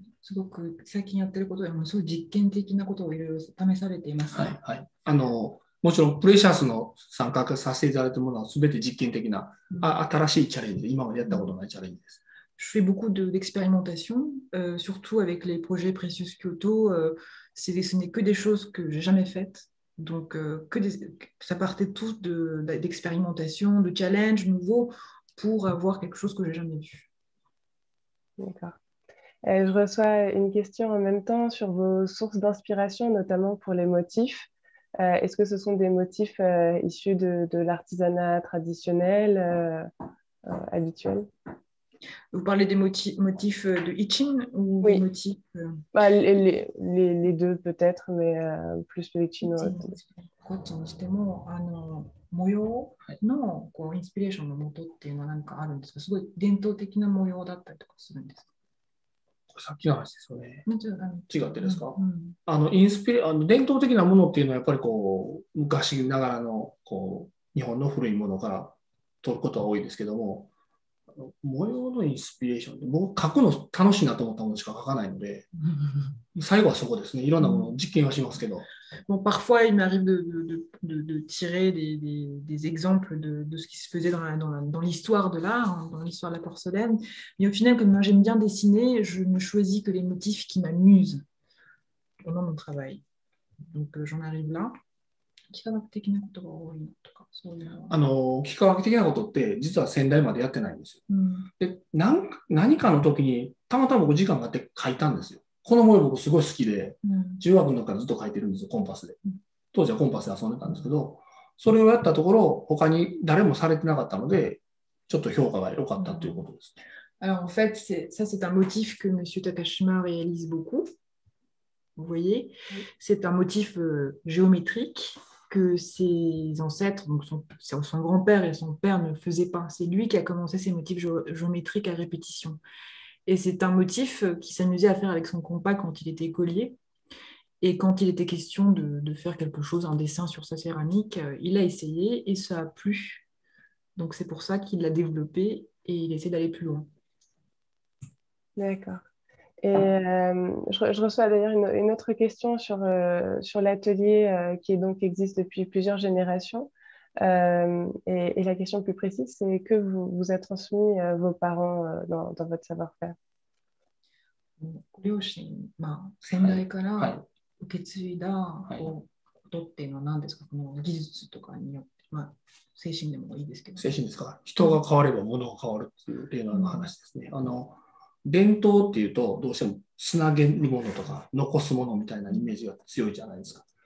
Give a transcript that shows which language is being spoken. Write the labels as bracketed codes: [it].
[ja] すごく最近やってることでもすごい実験的なことをいろいろ試されています。はいはい。もちろんプレシャスの参加させていただいたものは全て実験的な、新しいチャレンジで、今までやったことないチャレンジです。 [fr] Je fais beaucoup d'expérimentation, surtout avec les projets Precious Kyoto. Ce n'est que des choses que j'ai jamais faites. Donc, ça partait tous d'expérimentation, de challenges nouveaux pour avoir quelque chose que j'ai jamais vu. D'accord. Je reçois une question en même temps sur vos sources d'inspiration, notamment pour les motifs. Est-ce que ce sont des motifs issus de l'artisanat traditionnel, habituel? Vous parlez des motifs de Ichin ou oui. des motifs les deux peut-être, mais plus le Ichin. [ja] こっちにしても模様のこうインスピレーションの元っていうのは何かあるんですか？すごい伝統的な模様だったりとかするんですか？さっきの話ですよね。もちろん違ってですか？うん伝統的なものっていうのはやっぱりこう、昔ながらのこう、日本の古いものから取ることは多いですけども、模様のインスピレーションって僕書くの楽しいなと思ったものしか書かないので、最後はそこですね。いろんなものを実験はしますけど。 [fr] Bon, parfois, il m'arrive de tirer des exemples de ce qui se faisait dans l'histoire de l'art, dans l'histoire de la porcelaine. Mais au final, comme moi j'aime bien dessiner, je ne choisis que les motifs qui m'amusent pendant mon travail. Donc, j'en arrive là. [ja] 幾何学的なことが多いのとか、そういうのは。幾何学的なことって実は先代までやってないんですよ。うん、で、何かの時にたまたま僕時間があって書いたんですよ。この模様僕すごい好きで、中学の時からずっと書いてるんですよ、コンパスで。当時はコンパスで遊んでたんですけど、それをやったところ、他に誰もされてなかったので、ちょっと評価が良かったということです。 [fr] Alors en fait, ça c'est un motif que M. Takashima réalise beaucoup. Vous voyez, c'est un motif géométrique que ses ancêtres, donc son grand-père et son père ne faisaient pas. C'est lui qui a commencé ces motifs géométriques à répétition. Et c'est un motif qu'il s'amusait à faire avec son compas quand il était écolier. Et quand il était question de faire quelque chose, un dessin sur sa céramique, il a essayé et ça a plu. Donc c'est pour ça qu'il l'a développé et il essaie d'aller plus loin. D'accord. Et je reçois d'ailleurs une autre question sur l'atelier qui donc existe depuis plusieurs générations. Et la question plus précise, c'est que vous a transmis vos parents dans votre savoir-faire? [ja] ご両親、先代から受け継いだことっていうのは何ですか？この技術とかによって、精神でもいいですけど。精神ですか？人が変われば物が変わるっていう例の話ですね。伝統っていうとどうしてもつなげるものとか残すものみたいなイメージが強いじゃないですか。